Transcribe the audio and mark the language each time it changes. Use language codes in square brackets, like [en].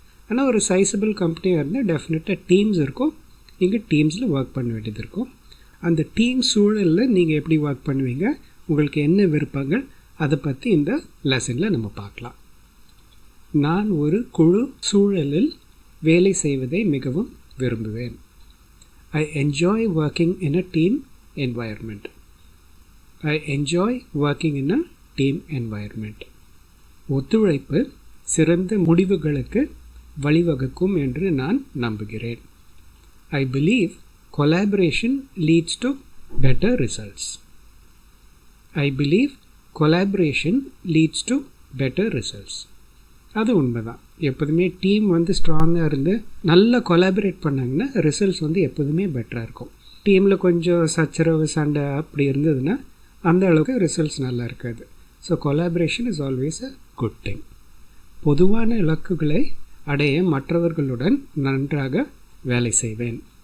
[ta] ஆனால் ஒரு சைஸபிள் கம்பெனியாக இருந்தால் டெஃபினட்டாக டீம்ஸ் இருக்கும். நீங்கள் டீம்ஸில் ஒர்க் பண்ண வேண்டியது இருக்கும். அந்த டீம் சூழலில் நீங்கள் எப்படி ஒர்க் பண்ணுவீங்க, உங்களுக்கு என்ன விருப்பங்கள், அதை பற்றி இந்த லெசனில் நம்ம பார்க்கலாம். நான் ஒரு குழு சூழலில் வேலை செய்வதை மிகவும் விரும்புவேன். [en] I enjoy working in a team environment. I enjoy working in a team environment. [ta] ஒத்துழைப்பு சிறந்த முடிவுகளுக்கு வழிவகுக்கும் என்று நான் நம்புகிறேன். [en] I believe collaboration leads to better results. I believe collaboration leads to better results. [ta] அது உண்மைதான். எப்போதுமே டீம் ஸ்ட்ராங்காக இருந்து நல்லா கொலாபரேட் பண்ணாங்கன்னா ரிசல்ட்ஸ் எப்போதுமே பெட்டராக இருக்கும். டீமில் கொஞ்சம் சச்சரவு சண்டை அப்படி இருந்ததுன்னா அந்த அளவுக்கு ரிசல்ட்ஸ் நல்லா இருக்காது. [en] So collaboration is always a good thing. [ta] பொதுவான இலக்குகளை அடைய மற்றவர்களுடன் நன்றாக வேலை செய்வேன்.